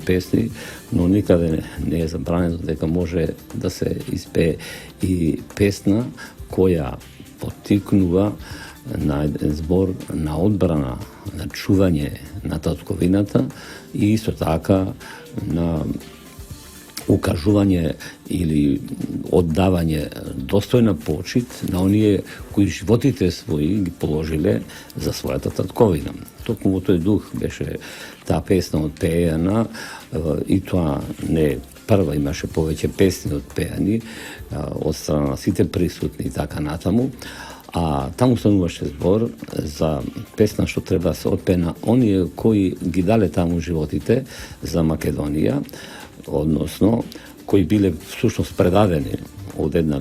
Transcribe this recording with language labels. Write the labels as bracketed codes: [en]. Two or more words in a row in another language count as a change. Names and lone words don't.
[mk] песни, но никаде не е забранено дека може да се испее и песна која поттикнува на еден збор на одбрана, на чување на татковината и исто така на ukazivanje ili oddavanje dostojna počit na onije koji životite svoji položile za svoja tatkovina. Tokom u toj duh beše ta pesna odpejana i to ne prva, imаше повеќе песни отпеани од страна на сите присутни така натаму, а таму стануваше збор за песна што треба да се отпее на оние кои ги дале таму животите за Македонија, односно кои биле всушност предадени од една